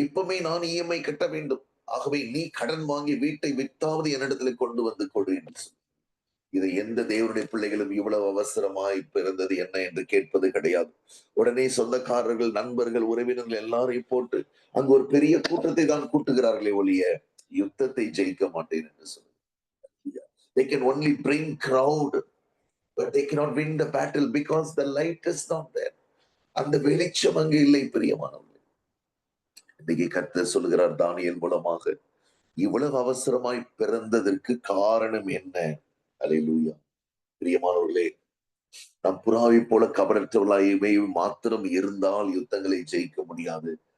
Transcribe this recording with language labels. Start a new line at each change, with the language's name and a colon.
Tamil: இப்பவுமே நான் இஎம்ஐ கட்ட வேண்டும். ஆகவே நீ கடன் வாங்கி வீட்டை வித்தாவது என்னிடத்துல கொண்டு வந்து கொடு என்று சொல்லி. இதை எந்த தேவனுடைய பிள்ளைகளும் இவ்வளவு அவசரமாய் பிறந்தது என்ன என்று கேட்பது கிடையாது. உடனே சொந்தக்காரர்கள், நண்பர்கள், உறவினர்கள் எல்லாரையும் போட்டு அங்கு ஒரு பெரிய கூட்டத்தை தான் கூட்டுகிறார்களே ஒழிய யுத்தத்தை ஜெயிக்க மாட்டேன் என்று சொல்லி.
English: They can only bring crowd, but they cannot win the battle because the light is not there.
Tamil: அந்த வெளிச்சம் அங்கு இல்லை பிரியமானவர்களே. இன்னைக்கு கர்த்தர் சொல்லுகிறார் தானியேல் மூலமாக, இவ்வளவு அவசரமாய் பிறந்ததற்கு காரணம் என்ன? அல்லேலூயா. பிரியமானவர்களே, நம் புறாவை போல கபடற்றவர்களாகவே மாத்திரம் இருந்தால் யுத்தங்களை ஜெயிக்க முடியாது.